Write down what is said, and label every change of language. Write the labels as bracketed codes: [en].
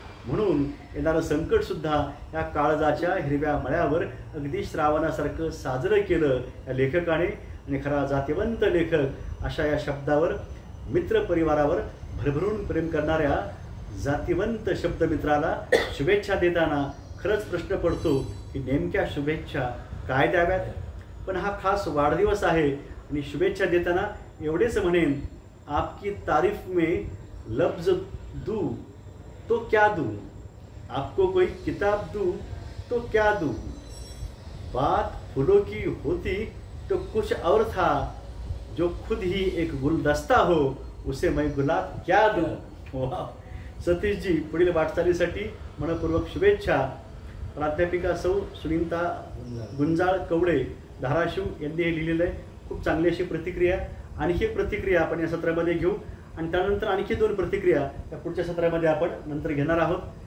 [mr] म्हणून येणारं संकटसुद्धा या काळजाच्या हिरव्या मळ्यावर अगदी श्रावणासारखं साजरं केलं या लेखकाने. आणि खरा जातिवंत लेखक अशा या शब्दावर, मित्रपरिवारावर भरभरून प्रेम करणाऱ्या जातिवंत शब्दमित्राला शुभेच्छा देताना खरंच प्रश्न पडतो की नेमक्या शुभेच्छा काय द्याव्यात. पण हा खास वाढदिवस आहे आणि शुभेच्छा देताना एवढेच म्हणेन, [hi] आपकी तारीफ में लफ्ज दूँ तो क्या दूँ, आपको कोई किताब दूँ तो क्या दूँ, बात फूलों की होती तो कुछ और था, जो खुद ही एक गुलदस्ता हो उसे मैं गुलाब क्या दूँ. [mr] सतीशजी पुढील वाटचालीसाठी मनपूर्वक शुभेच्छा. प्राध्यापिका सौ सुनीता गुंजाळ कवडे धाराशिव यांनी हे लिहिलेलं आहे. खूप चांगली अशी प्रतिक्रिया. आणखी एक प्रतिक्रिया आपण या सत्रामध्ये घेऊ आणि त्यानंतर आणखी 2 प्रतिक्रिया या पुढच्या सत्रामध्ये आपण नंतर घेणार आहोत.